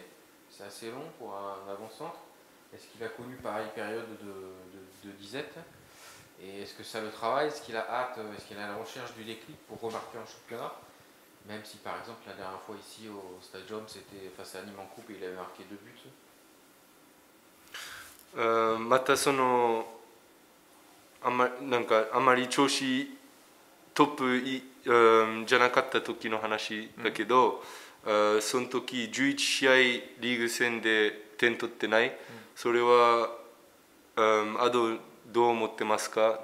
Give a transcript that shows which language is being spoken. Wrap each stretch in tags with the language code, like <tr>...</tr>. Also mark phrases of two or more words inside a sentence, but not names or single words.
<fr>C'est assez long pour un avant-centre. Est-ce qu'il a connu pareille période de disette? Et est-ce que ça le travaille? Est-ce qu'il a hâte? Est-ce qu'il est à la recherche du déclic pour remarquer en championnat? Même si par exemple la dernière fois ici au Stadium c'était face à Nîmes en coupe et il avait marqué 2 buts.</fr> <ja>またそのなんかあまり調子トップじゃなかった時の話だけど、その時11試合リーグ戦で点取ってない、それはどう思ってますか？</ja>